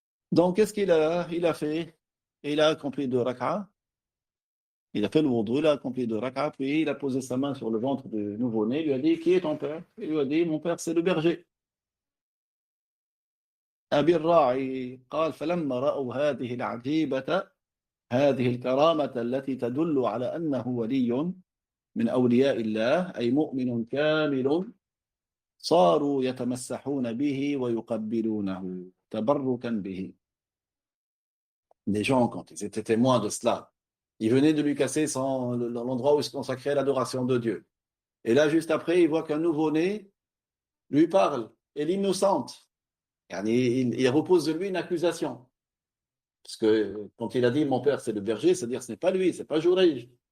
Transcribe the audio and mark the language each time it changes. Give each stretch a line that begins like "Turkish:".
French: Donc, qu'est-ce il a fait? Il a accompli 2 rak'ahs. Il a fait le wudu, il a accompli 2 rak'ahs, puis il a posé sa main sur le ventre du nouveau-né, il lui a dit, qui est ton père? Il lui a dit, mon père, c'est le berger.
Arabic: أبي الراعي قال فلما رأوا هذه العجيبة هذه الكرامة التي تدل على أنه ولي من أولياء الله أي مؤمن كامل صاروا يتمسحون به ويقبلونه تبركا به.
French: Les gens, quand ils étaient témoins de cela, ils venaient de lui casser l'endroit où il se consacrait à l'adoration de Dieu. Et là, juste après, ils voient qu'un nouveau-né lui parle et l'innocente. Il repose de lui une accusation. Parce que quand il a dit mon père c'est le berger, c'est-à-dire ce n'est pas lui, c'est pas Jourij.